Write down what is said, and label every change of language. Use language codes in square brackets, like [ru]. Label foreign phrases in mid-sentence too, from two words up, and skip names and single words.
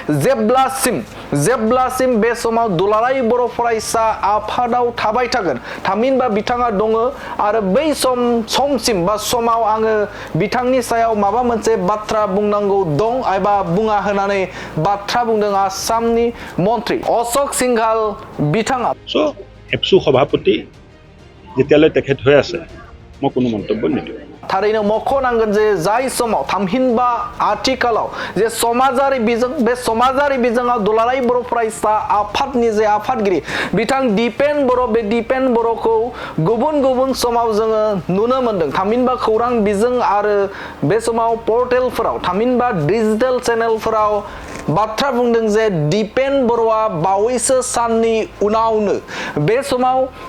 [brx] जेब्लासिम बे समाव दुलाराय बर' फरायसा आफादाव थाबाय थागोन थामहिनबा बिथाङा दङ आरो बै समसिम बा समाव आङो बिथांनि सायाव माबा मोनसे बाथ्रा बुंनांगौ दं एबा बुङा होननानै बाथ्रा बुंदों आसामनि मन्त्रि अशोक सिंघाल बिथाङा [as] এবচু সভাপতি যেতিয়ালৈ তেখেত হৈ আছে মই কোনো মন্তব্য নিদিওঁ [brx] थारैनो मख'नांगोन जे जाय समाव थामहिनबा आथिखालाव जे समाजारि बिजों बे समाजारि बिजोङाव दुलाराय बर' फरायसा आफादनि जे आफादगिरि बिथां दिपेन बर' बे दिपेन बर'खौ गुबुन समाव जोङो नुनो मोनदों थामहिनबा खौरां बिजों आरो बे समाव पर्टेलफोराव थामहिनबा डिजिटेल चेनेलफोराव बाथ्रा बुंदों जे दिपेन बर'आ बावैसो साननि उनावनो बे समाव